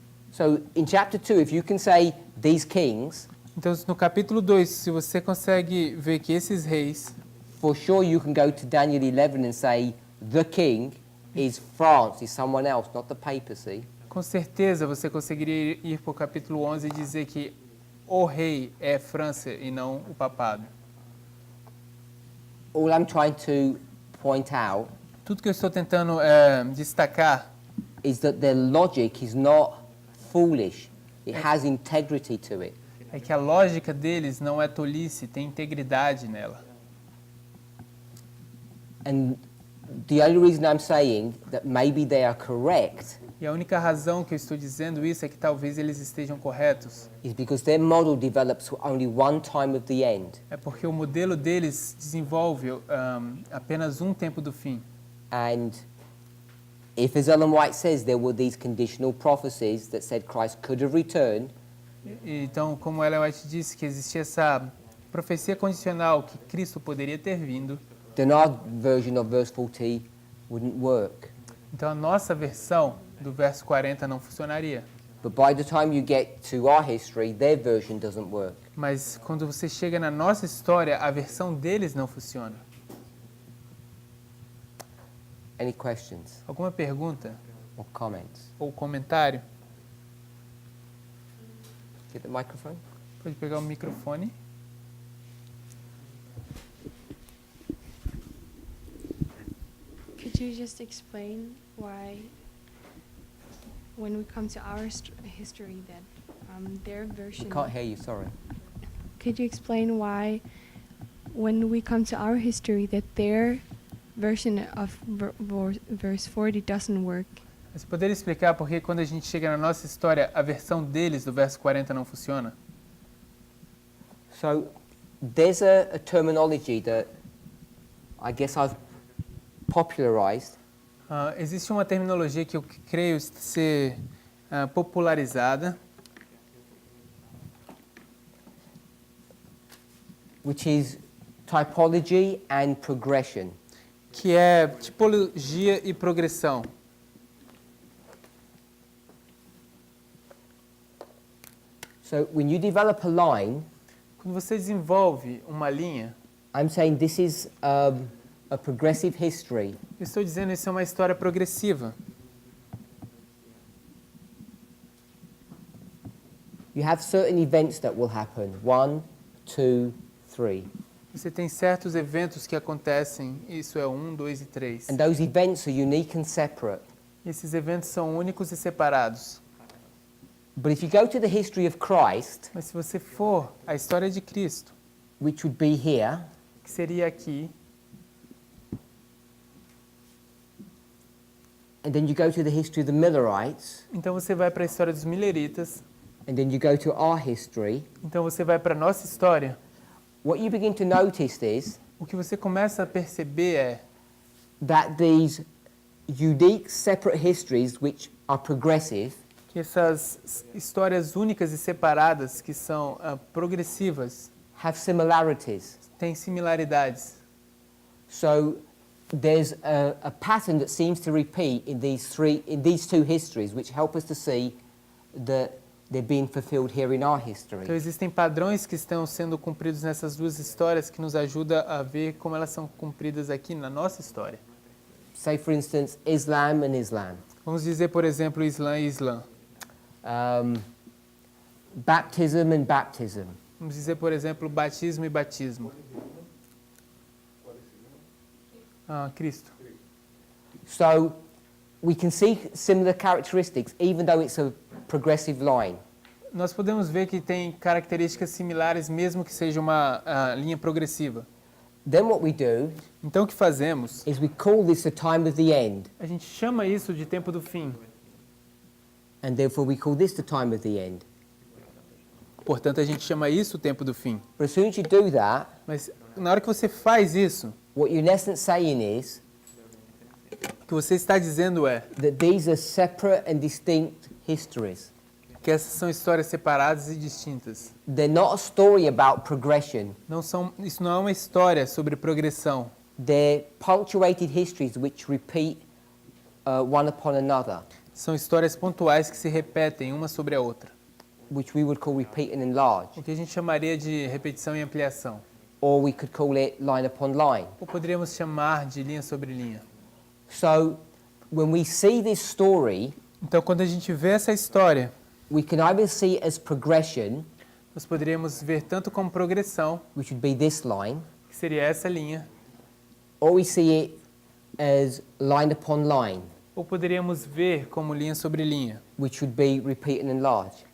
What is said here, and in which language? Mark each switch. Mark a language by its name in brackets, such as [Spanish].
[English] So in chapter 2, if you can say these kings, [Portuguese] Então, no capítulo 2, se você consegue ver que esses reis, [English] for sure you can go to Daniel 11 and say the king is France, is someone else, not the papacy. [Portuguese] com certeza você conseguiria ir para o capítulo 11 e dizer que o rei é França e não o papado. [English] All I'm trying to point out [Portuguese] Tudo que eu estou tentando destacar [English] is that their logic is not foolish. It has integrity to it. [Portuguese] é que a lógica deles não é tolice, tem integridade nela. [English] And the only reason I'm saying that maybe they are correct [Portuguese] E a única razão que eu estou dizendo isso é que talvez eles estejam corretos. [English] is because their model develops only one time of the end. [Portuguese] É porque o modelo deles desenvolve apenas um tempo do fim. [English] And if, as Ellen White says, there were these conditional prophecies that said Christ could have returned, [Portuguese] Então, como Ellen White disse, que existia essa profecia condicional que Cristo poderia ter vindo, [English] then our version of verse 40 wouldn't work. [Portuguese] então a nossa versão do verso 40 não funcionaria. [English] But by the time you get to our history, their version doesn't work. [Portuguese] Mas quando você chega na nossa história, a versão deles não funciona. [English] Any questions [Portuguese] Alguma pergunta [English] or comments? [Portuguese] ou comentário? [English] Get the microphone. [Portuguese] Pode pegar o microfone. [English] Could you just explain why, when we come to our history, that their version... Can't hear you, sorry. Could you explain why, when we come to our history, that their version of verse 40 doesn't work? [Portuguese] Você poderia explicar por que quando a gente chega na nossa história, a versão deles do verso 40 não funciona? [English] So there's a terminology that I guess I've popularized, [Portuguese] Existe uma terminologia que eu creio ser popularizada, [English] which is typology and progression. [Portuguese] que é tipologia e progressão. [English] So when you develop a line, [Portuguese] Quando você desenvolve uma linha, [English] I'm saying this is a progressive history. [Portuguese] eu estou dizendo isso é uma história progressiva. [English] You have certain events that will happen. 1, 2, 3. [Portuguese] Você tem certos eventos que acontecem, isso é 1, 2 e 3. [English] And those events are unique and separate. [Portuguese] Esses eventos são únicos e separados. [English] But if you go to the history of Christ, [Portuguese] Mas se você for à história de Cristo, [English] which would be here, [Portuguese] que seria aqui, [English] and then you go to the history of the Millerites, [Portuguese] então você vai para a história dos Mileritas, [English] and then you go to our history, [Portuguese] então você vai para a nossa história, [English] what you begin to notice is [Portuguese] o que você começa a perceber é [English] that these unique, separate histories, which are progressive, [Portuguese] que essas histórias únicas e separadas, que são progressivas, [English] have similarities. [Portuguese] têm similaridades. [English] So there's a pattern that seems to repeat in these two histories, which help us to see that they're being fulfilled here in our history. [Portuguese] Então existem padrões que estão sendo cumpridos nessas duas histórias que nos ajuda a ver como elas são cumpridas aqui na nossa história. [English] Say, for instance, Islam and Islam. [Portuguese] Vamos dizer, por exemplo, Islã e Islã. [English] Baptism and baptism. [Portuguese] Vamos dizer, por exemplo, batismo e batismo. Cristo. [English] So we can see similar characteristics, even though it's a progressive line. [Portuguese] Nós podemos ver que tem características similares, mesmo que seja uma linha progressiva. [English] Then what we do [Portuguese] Então, o que fazemos? [English] is we call this the time of the end, [Portuguese] A gente chama isso de tempo do fim. [English] and therefore we call this the time of the end. [Portuguese] Portanto, a gente chama isso o tempo do fim. [English] But as soon as you do that, [Portuguese] Mas na hora que você faz isso, [English] what you're in essence saying is [Portuguese] o que você está dizendo é [English] that these are separate and distinct histories. [Portuguese] que essas são histórias separadas e distintas. [English] They're not a story about progression. [Portuguese] Isso não é uma história sobre progressão. [English] They're punctuated histories which repeat one upon another, [Portuguese] São histórias pontuais que se repetem uma sobre a outra. [English] which we would call repeat and enlarge. [Portuguese] O que a gente chamaria de repetição e ampliação. [English] Or we could call it line upon line. [Portuguese] Ou poderíamos chamar de linha sobre linha. [English] So when we see this story, [Portuguese] Então, quando a gente vê essa história, [English] we can either see it as progression, [Portuguese] nós poderíamos ver tanto como progressão, [English] which would be this line, [Portuguese] que seria essa linha, [English] or we see it as line upon line, [Portuguese] ou poderíamos ver como linha sobre linha, [English] which would be repeat and enlarge.